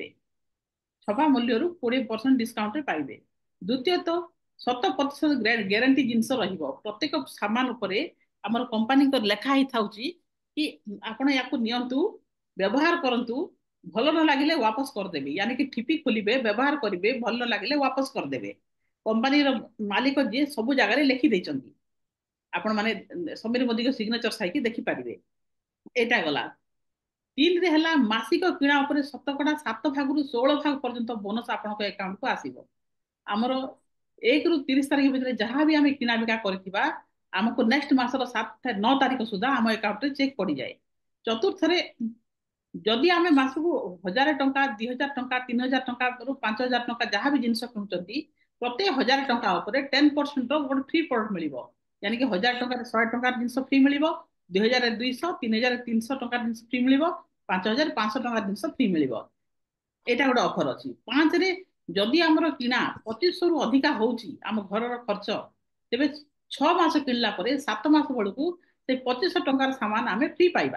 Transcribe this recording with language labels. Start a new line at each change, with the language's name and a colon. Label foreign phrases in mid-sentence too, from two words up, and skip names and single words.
Odia: ଛପା ମୂଲ୍ୟରୁ 20% ଡିସକାଉଣ୍ଟରେ ପାଇବେ। ଦ୍ୱିତୀୟତଃ 100% ଗ୍ୟାରେଣ୍ଟି ଜିନିଷ ରହିବ। ପ୍ରତ୍ୟେକ ସାମାନ ଉପରେ ଆମର କମ୍ପାନୀଙ୍କ ଲେଖା ହେଇଥାଉଛି କି ଆପଣ ୟାକୁ ନିଅନ୍ତୁ, ବ୍ୟବହାର କରନ୍ତୁ, ଭଲ ନ ଲାଗିଲେ ୱାପସ କରିଦେବେ।
Hindi: यानी कि
Odia: ଠିପି ଖୋଲିବେ, ବ୍ୟବହାର କରିବେ, ଭଲ ନ ଲାଗିଲେ ୱାପସ କରିଦେବେ। କମ୍ପାନୀର ମାଲିକ ଯିଏ ସବୁ ଜାଗାରେ ଲେଖି ଦେଇଛନ୍ତି, ଆପଣ ମାନେ ସମୀର ମୋଦିଙ୍କ ସିଗ୍ନେଚର ସାଇକି ଦେଖିପାରିବେ। ଏଇଟା ଗଲା। 3ରେ ହେଲା ମାସିକ କିଣା ଉପରେ ଶତକଡ଼ା 7 ଭାଗରୁ 16 ଭାଗ ପର୍ଯ୍ୟନ୍ତ ବୋନସ ଆପଣଙ୍କ ଆକାଉଣ୍ଟକୁ ଆସିବ। ଆମର 1 ରୁ 30 ତାରିଖ ଭିତରେ ଯାହା ବି ଆମେ କିଣା ବିକା କରିଥିବା, ଆମକୁ ନେକ୍ସଟ ମାସର 9 ତାରିଖ ସୁଦ୍ଧା ଆମ ଆକାଉଣ୍ଟରେ ଚେକ୍ ପଡିଯାଏ। ଚତୁର୍ଥରେ ଯଦି ଆମେ ମାସକୁ 1,000 ଟଙ୍କା, 2,000 ଟଙ୍କା, 3,000 ଟଙ୍କା ରୁ 5,000 ଟଙ୍କା ଯାହା ବି ଜିନିଷ କିଣୁଛନ୍ତି, ପ୍ରତି 1,000 ଟଙ୍କା ଉପରେ 10% ର ଗୋଟେ ଫ୍ରି ପ୍ରଡକ୍ଟ ମିଳିବ।
Hindi: यानी कि
Odia: 1,000 ଟଙ୍କାରେ 100 ଟଙ୍କାର ଜିନିଷ ଫ୍ରି ମିଳିବ, 2,200 3,300 ଟଙ୍କାର ଜିନିଷ ଫ୍ରି ମିଳିବ, 5,500 ଟଙ୍କାର ଜିନିଷ ଫ୍ରି ମିଳିବ। ଏଇଟା ଗୋଟେ ଅଫର ଅଛି। 5ରେ ଯଦି ଆମର କିଣା 2500 ରୁ ଅଧିକା ହଉଛି ଆମ ଘରର ଖର୍ଚ୍ଚ, ତେବେ 6 ମାସ କିଣିଲା ପରେ 7 ମାସ ବେଳକୁ ସେ 2500 ଟଙ୍କାର ସାମାନ ଆମେ ଫ୍ରି ପାଇବା।